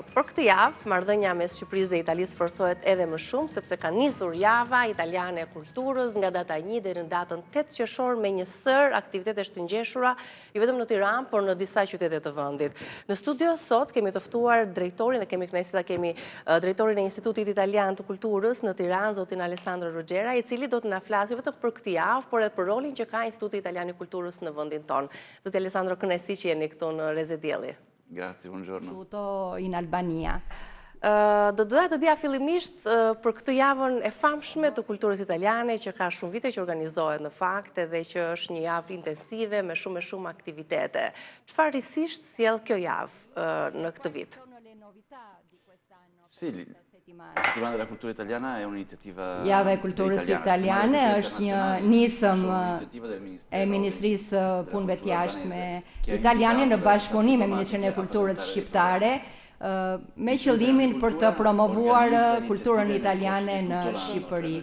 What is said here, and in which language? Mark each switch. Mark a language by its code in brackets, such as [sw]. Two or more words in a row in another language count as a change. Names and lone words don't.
[sq] Por këtë javë, marrëdhënia mes Shqipërisë dhe Italisë forcohet edhe më shumë, sepse ka nisur java italiane e kulturës nga data 1 deri në datën 8 qershor me një sër aktivitetesh të ngjeshura, jo vetëm në Tiranë, por në disa qytete të vendit. Në studio sot kemi të ftuar drejtorin dhe kemi kënaqësi ta kemi drejtorin e Institutit Italian të Kulturës në Tiranë, zotin Alessandro Ruggera, i cili do të na flasë vetëm për këtë javë, por edhe për rolin që ka Instituti Italiani Kulturës në vendin tonë. Zoti Alessandro, kënaqësi që jeni këtu në Rezedielli. [it] Grazie, buongiorno. Tutto in Albania. [sq] Do doja të dija fillimisht për këtë javën e famshme të kulturës italiane që ka shumë vite që organizohet në fakt dhe që është një javë intensive me shumë aktivitete. Çfarë risisht sjell kjo javë në këtë vit? [it] Sì, la settimana della cultura italiana è un'iniziativa [sq] Java e kulturës italiane është një nisëm e Ministrisë Punëve të Jashtme italiane në bashkëpunim me Ministrinë e Kulturës shqiptare me qëllimin për të promovuar kulturën italiane në Shqipëri.